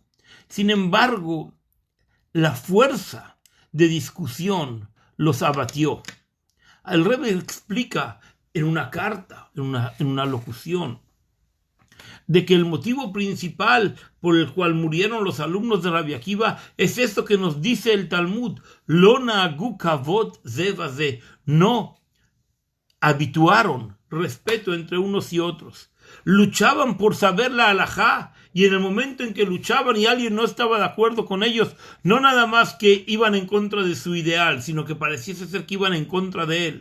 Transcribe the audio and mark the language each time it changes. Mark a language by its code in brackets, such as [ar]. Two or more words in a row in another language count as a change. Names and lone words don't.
[es] Sin embargo, la fuerza de discusión los abatió. El Rebbe explica en una carta, en una locución, de que el motivo principal por el cual murieron los alumnos de Rabbi Akiva es esto que nos dice el Talmud: [he] לא נהגו כבוד זה בזה. [es] No habituaron respeto entre unos y otros. Luchaban por saber la halajá, y en el momento en que luchaban y alguien no estaba de acuerdo con ellos, no nada más que iban en contra de su ideal, sino que pareciese ser que iban en contra de él.